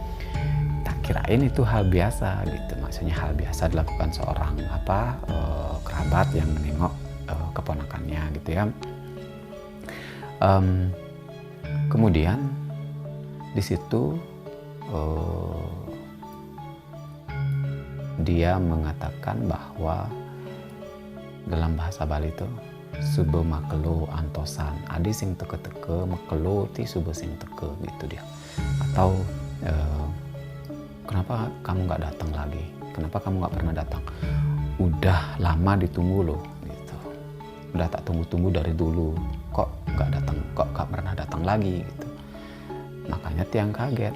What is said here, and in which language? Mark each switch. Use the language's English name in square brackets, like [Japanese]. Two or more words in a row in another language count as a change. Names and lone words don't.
[Indonesian] Tak kirain itu hal biasa gitu, maksudnya hal biasa dilakukan seorang kerabat yang menengok keponakannya gitu ya. Kemudian di situ dia mengatakan bahwa dalam bahasa Bali itu [Balinese] sube makelo antosan, adi sing teke-teke makelo ti sube sing teke [Indonesian] gitu dia. Atau kenapa kamu nggak datang lagi? Kenapa kamu nggak pernah datang? Udah lama ditunggu loh gitu. Udah tak tunggu-tunggu dari dulu. Kok nggak datang? Kok nggak pernah datang lagi gitu. Makanya tiang kaget.